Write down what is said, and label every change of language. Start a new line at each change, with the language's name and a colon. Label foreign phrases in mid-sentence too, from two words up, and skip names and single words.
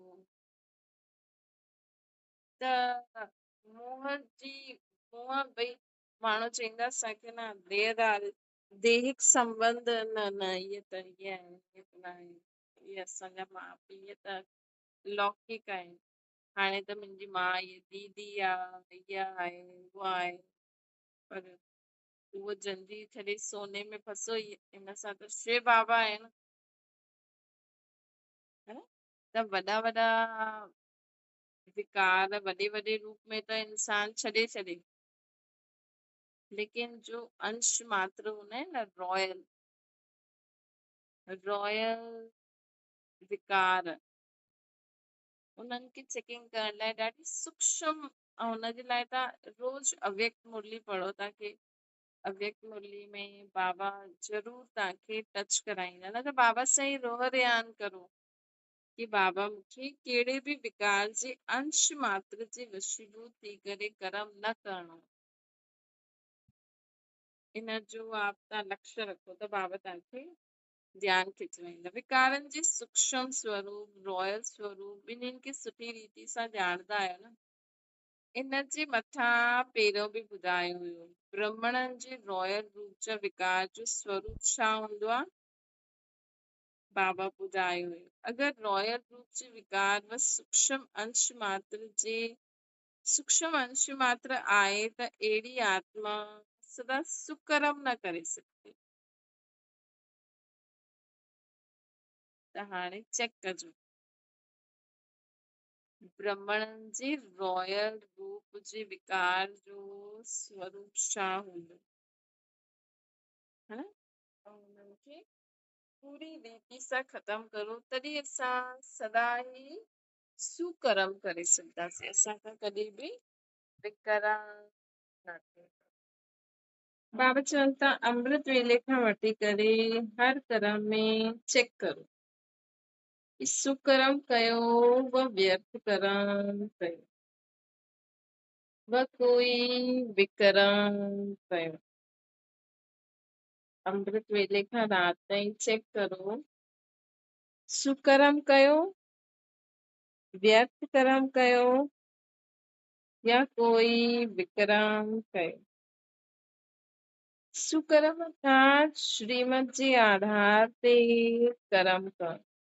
Sindhi: त मोह जी मोह भई माण्हू चईंदा असांखे न देहदार दैहिक संबंध न न इहे त इहे आहिनि इहे त न आहिनि इहे असांजा माउ पीउ त लौकिक आहिनि हाणे त मुंहिंजी माउ ये दीदी आहे, इहा आहे, उहा आहे, पर उहो जल्दी छॾे सोने में फसो इन सां त शिव बाबा आहिनि, है न? त वॾा वॾा विकार वॾे वॾे रूप में त इंसान छॾे छॾे, लेकिन जो अंश मात्र हूंदा आहिनि न, रॉयल रॉयल विकार, उन्हनि खे चेकिंग करण लाइ ॾाढी सूक्ष्म, ऐं हुनजे लाइ तव्हां रोज अव्यक्त मुरली पढ़ो, तव्हांखे अव्यक्त मुरली में बाबा जरूर तव्हांखे टच कराईंदा, न त बाबा सां ई रोह रियान करो कि बाबा मूंखे कहिड़े बि विकार जे अंश मात्र जे वशीभूत थी करे कर्म न करणो, इन जो आप तव्हां लक्ष्य रखो त बाबा तव्हांखे ध्यान खिचवाईंदा। विकारनि जे सूक्ष्म स्वरूप, रॉयल स्वरूप ॿिन्हिनि खे सुठी रीति सां ॼाणंदा आहियो न। इन जे मथां पहिरियों बि ॿुधायो हुयो, ब्राह्मणनि जे रॉयल रूप जा विकार जो स्वरूप छा हूंदो आहे, बाबा ॿुधायो हुयो। अगरि रॉयल रूप जे विकार व सूक्ष्म अंश मात्र आहे त अहिड़ी आत्मा सदा सुकर्म न करे सघंदी। त हाणे चेक कजो, ब्राह्मणनि जे रॉयल रूप जे विकार जो स्वरूप छा हूंदो, है न? ऐं उन्हनि खे पूरी रीति सां ख़तम करो, तॾहिं असां सदा ई सुकर्म करे सघंदासीं, असांखां कॾहिं बि विकर्म न थिए। बाबा चवनि था अमृत वेले खां वठी करे हर कर्म में चेक करो कि सुकर्म कयो व व्यर्थ कर्म कयो व कोई विकर्म कयो। अमृत वेले खां राति ताईं चेक करो, सुकर्म कयो, व्यर्थ कर्म कयो या कोई विकर्म कयो। सुकर्म अर्थात श्रीमत जे आधार ते कर्म करणु।